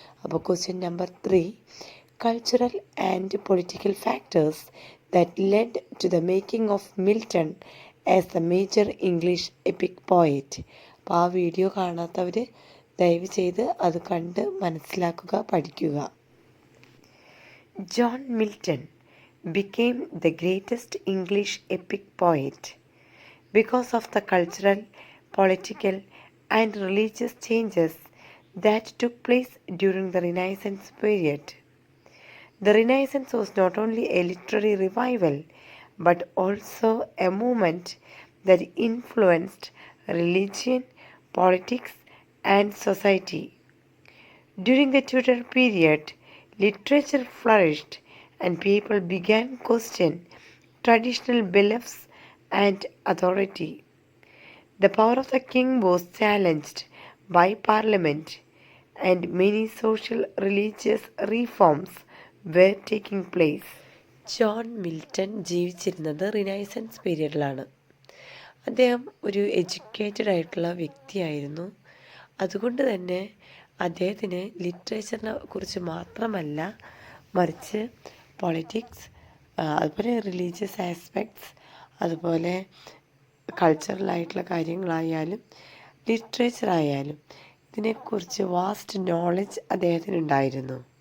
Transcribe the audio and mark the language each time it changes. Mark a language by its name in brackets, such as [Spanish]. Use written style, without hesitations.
[English] അപ്പോൾ question number 3, cultural and political factors that led to the making of Milton as the major English epic poet. [Malayalam] അപ്പോൾ ആ video കാണാത്തവർ ദയവ് ചെയ്ത് അത് കണ്ട് മനസ്സിലാക്കുക, പഠിക്കുക. [English] John Milton became the greatest English epic poet because of the cultural, political and religious changes that took place during the Renaissance period. The Renaissance was not only a literary revival, but also a movement that influenced religion, politics, and society. During the Tudor period, literature flourished and people began to question traditional beliefs and authority. The power of the king was challenged by Parliament, and many social religious reforms were taking place. [Malayalam] John Milton ജീവിച്ചിരുന്നത് renaissance പീരീഡിലാണ്. അദ്ദേഹം ഒരു educated ആയിട്ടുള്ള വ്യക്തിയായിരുന്നു. അതുകൊണ്ട് തന്നെ അദ്ദേഹത്തിന് ലിറ്ററേച്ചറിനെ കുറിച്ച് മാത്രമല്ല, മറിച്ച് പൊളിറ്റിക്സ്, അതുപോലെ റിലീജിയസ് ആസ്പെക്ട്സ്, അതുപോലെ കൾച്ചറലായിട്ടുള്ള കാര്യങ്ങളായാലും ലിറ്ററേച്ചർ ആയാലും ഇതിനെക്കുറിച്ച് വാസ്റ്റ് നോളജ് അദ്ദേഹത്തിനുണ്ടായിരുന്നു.